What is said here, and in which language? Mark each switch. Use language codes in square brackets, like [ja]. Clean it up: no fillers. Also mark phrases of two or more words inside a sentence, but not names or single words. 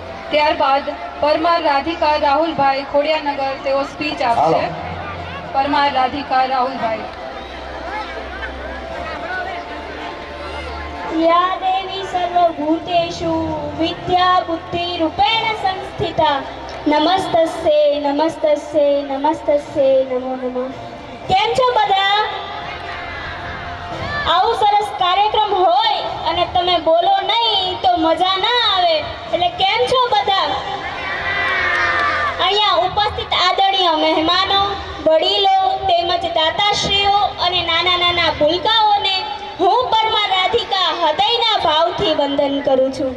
[gu] ત્યારબાદ પરમાર રાધિકા રાહુલભાઈ ખોડિયાનગર તેઓ સ્પીચ આપશે. પરમાર રાધિકા રાહુલભાઈ. [sa] या देवी सर्वभूतेषु विद्या बुद्धि रूपेण संस्थिता नमस्तस्ये नमस्तस्ये नमस्तस्ये नमो नमः. [gu] કેમ છો બધા? આવું સરસ કાર્યક્રમ હોય અને તમે બોલો નહીં તો મજા ના આવે. એટલે કેમ છો બધા? અહીંયા ઉપસ્થિત આદરણીય મહેમાનો, વડીલો તેમજ દાતાશ્રીઓ અને નાના નાના ભૂલકાઓને હું પરમાર રાધિકા હૃદયના ભાવથી વંદન કરું છું.